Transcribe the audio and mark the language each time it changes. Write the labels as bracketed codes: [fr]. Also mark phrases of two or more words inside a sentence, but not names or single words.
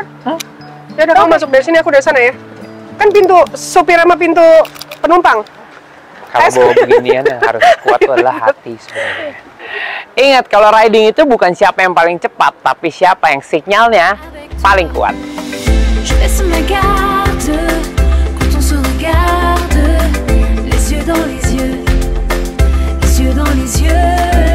[id] Ya udah, kamu masuk dari sini, aku dari sana ya. Kan pintu supir sama pintu penumpang. Kalau bawa beginian yang harus kuat tuh adalah hati sebenarnya. Ingat, kalau riding itu bukan siapa yang paling cepat, tapi siapa yang sinyalnya paling kuat. [fr] Je baisse ma garde quand on se regarde, les yeux dans les yeux, les yeux dans les yeux.